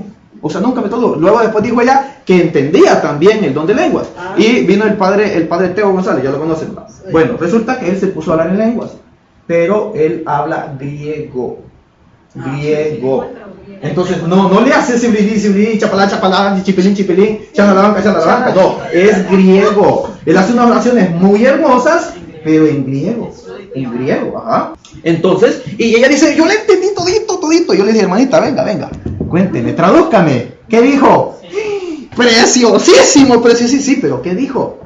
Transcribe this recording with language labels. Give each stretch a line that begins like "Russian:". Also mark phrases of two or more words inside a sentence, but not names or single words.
Spanish: O sea, nunca me todo. Luego después dijo ella que entendía también el don de lenguas. Y vino el padre Teo González, ya lo conocen. Sí. Bueno, resulta que él se puso a hablar en lenguas, pero él habla griego. Entonces no le hace sibrilí, chapalá, chipilín, chanalabanca, no, es griego. Él hace unas oraciones muy hermosas, pero en griego, ajá. Entonces, y ella dice, yo le entendí todito. Yo le dije, hermanita, venga, cuénteme, tradúzcame. ¿Qué dijo? Preciosísimo, sí, pero ¿qué dijo?